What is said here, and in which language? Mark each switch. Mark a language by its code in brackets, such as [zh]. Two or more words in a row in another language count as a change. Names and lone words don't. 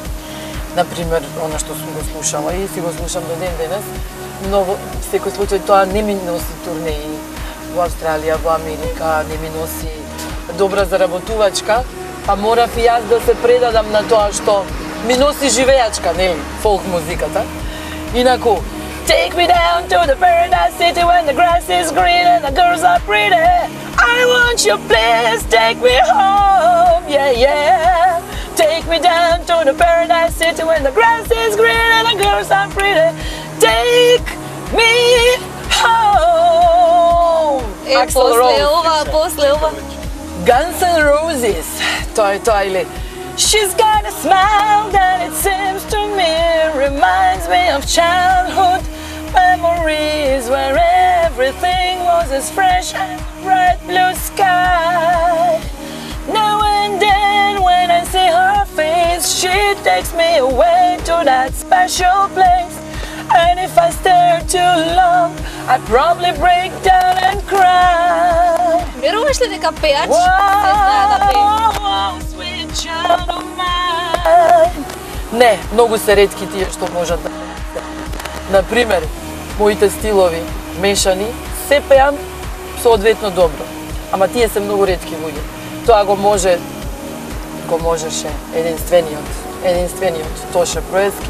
[mk] Например, она што сум го слушала и си го слушам до ден денес, но во секој случај тоа не ми носи турнеи во Австралија, во Америка, не ми носи добра заработувачка, па морав и јас да се предадам на тоа што ми носи живеачка, нели, фолк музиката. Инаку, [en] take me down to the paradise city when the grass is green and the girls are pretty. I want you, please take me home, yeah, yeah. Take me down to the paradise city when the grass is green and the girls are pretty. Take me home. [mk] После ова. Guns N' Roses. Тоа или [en] She's got a smile that it seems to me reminds me of childhood memories where everything was as fresh as bright blue sky. Now and then when I see her face, she takes me away to that special place. And if I stare too long, I'd probably break down and cry. [mk] Веруваш ли дека пејач се знае да пее? [en] Sweet child of mine. [mk] Не, многу се ретки тие што можат да пеат. Например, моите стилови мешани, се пеам соодветно добро. Ама тие се многу ретки луѓе. Тоа го можеше единствениот Тоше Проески.